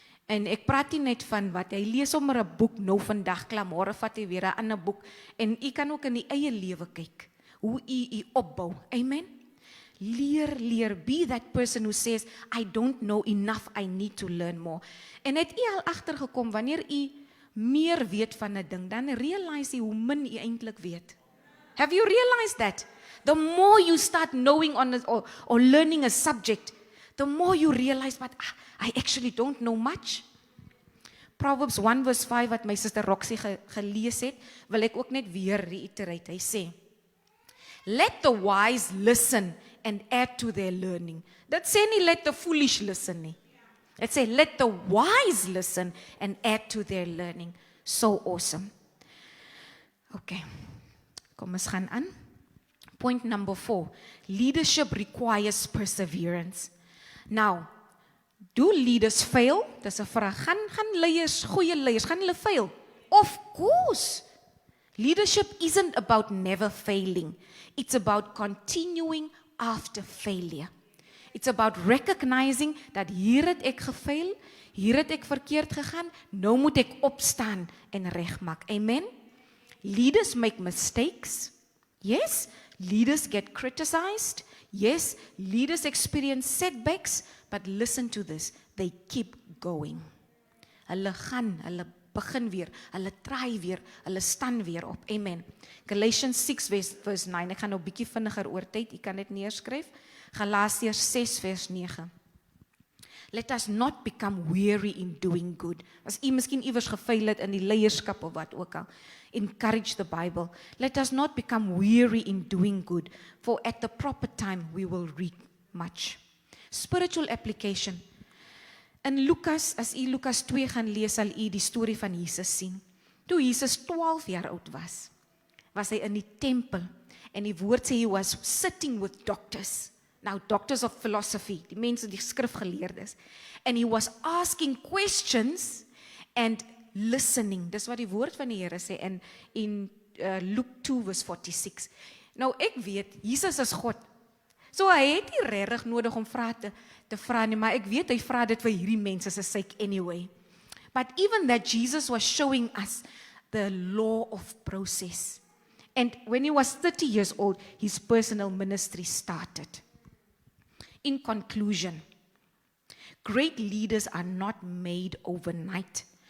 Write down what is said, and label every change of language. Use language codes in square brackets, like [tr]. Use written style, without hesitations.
[af] En ek praat nie net van wat, hy lees sommer 'n boek nou vandag, klaar, môre vat hy weer 'n ander boek. En u kan ook in die eie lewe kyk, hoe u opbou. Amen? [en] Leer, be that person who says, I don't know enough, I need to learn more. [af] En het u al agtergekom, wanneer u meer weet van 'n ding, dan realize u hoe min u eintlik weet. [en] Have you realized that? The more you start knowing or learning a subject, the more you realize, but I actually don't know much. Proverbs 1 verse 5, [af] wat my sister Roxy gelees het, wil ek ook net weer [en] reiterate. [af] Hy sê, [en] let the wise listen and add to their learning. [af] Dit sê nie [en] let the foolish listen [af] nie. Dit sê [en] let the wise listen and add to their learning. So awesome. Okay, [af] kom ons gaan aan. [en] Point number 4, leadership requires perseverance. Now, do leaders fail? [af] Dis 'n vraag. Gaan leiers, goeie leiers, gaan hulle fail? [en] Of course. Leadership isn't about never failing. It's about continuing after failure. It's about recognizing that [af] hier het ek gefail, hier het ek verkeerd gegaan, nou moet ek opstaan en regmaak. [en] Amen? Leaders make mistakes. Yes, leaders get criticized. Yes, leaders experience setbacks, but listen to this, they keep going. [af] Hulle gaan, hulle begin weer, hulle try weer, hulle staan weer op. Amen. Galatians 6 verse 9, ek gaan nou bietjie vinniger oor tyd, jy kan dit neerskryf. Galasiërs 6 vers 9. [en] Let us not become weary in doing good. [af] As u miskien iewers gefail het in die leierskap of wat ook al, [en] encourage the Bible. Let us not become weary in doing good, for at the proper time we will reap much. Spiritual application. [af] In Lukas, as u Lukas 2 gaan lees, sal u die storie van Jesus sien. Toe Jesus 12 jaar oud was hy in die tempel, en die woord sê [en] he was sitting with doctors. Now, doctors of philosophy, [af] die mense, die skrifgeleerdes. [en] And he was asking questions and listening. [af] Dis wat die woord van die Here sê in Luke 2 verse 46. Nou, ek weet, Jesus is God. So hy het nie regtig nodig om te vra nie, maar ek weet hy vra dit vir hierdie mense se sake anyway. [en] But even that, Jesus was showing us the law of process. And when he was 30 years old, his personal ministry started. In conclusion, great leaders are not made overnight.